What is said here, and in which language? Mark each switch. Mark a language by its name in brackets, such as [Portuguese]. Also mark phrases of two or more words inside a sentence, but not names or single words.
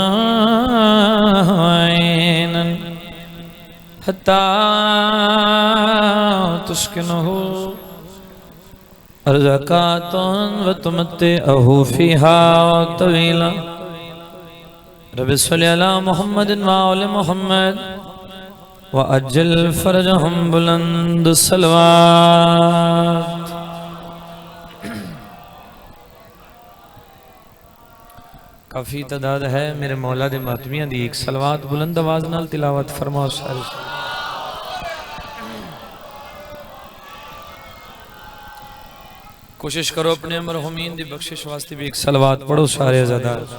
[Arabic] عينًا حتى تسكنه أرضك طوعًا وتمتعه فيها طويلا. ربّ صلّ على محمد وآل محمد وعجّل فرجهم [Punjabi] بلند صلوات. کافی تعداد ہے میرے مولا دے ماتمیاں دی اک صلوات بلند آواز نال تلاوت فرماؤ سارے. کوشش کرو اپنے مرحومین دی بخشش واسطے وی اک صلوات پڑھو سارے عزادار.